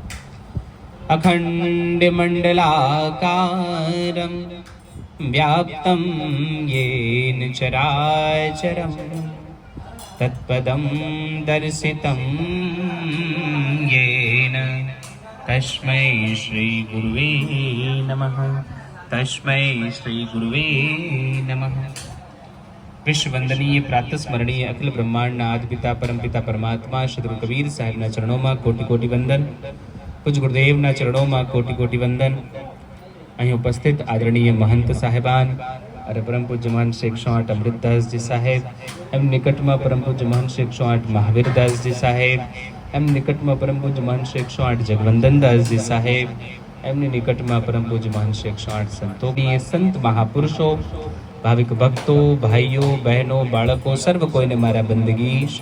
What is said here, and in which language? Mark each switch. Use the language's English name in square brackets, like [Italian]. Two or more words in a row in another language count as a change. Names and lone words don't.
[Sanskrit] अखण्डमण्डलाकारं व्याप्तं येन चराचरं तत्पदं दर्शितं येन तस्मै श्री गुरुवे नमः। तस्मै श्री गुरुवे नमः। [Gujarati] વિશ્વવંદનીય પ્રાતસ્મરણીય અખિલ બ્રહ્માંડના આદિપિતા પરમપિતા પરમાત્મા સદ્ગુરુ કબીર સાહેબના ચરણો કોટિ કોટિ વંદન। પૂજ્ય ગુરુદેવના ચરણો કોટિ કોટિ વંદન। અહીં ઉપસ્થિત આદરણીય મહંત સાહેબાન અને પરમ પૂજ્ય મહંત શ્રી 108 અમૃતદાસજી સાહેબ, એમ નિકટમાં પરમ પૂજ્ય મહંત શ્રી 108 મહાવીરદાસજી સાહેબ, એમ નિકટમાં પરમ પૂજ્ય મહંત શ્રી 108 જગવંદનદાસજી સાહેબ, એમની નિકટમાં પરમ પૂજ્ય મહંત શ્રી 108 સંતો, સંત મહાપુરુષો, ભાવિક ભક્તો, ભાઈઓ બહેનો, બાળકો, સર્વ કોઈને મારા બંદગી।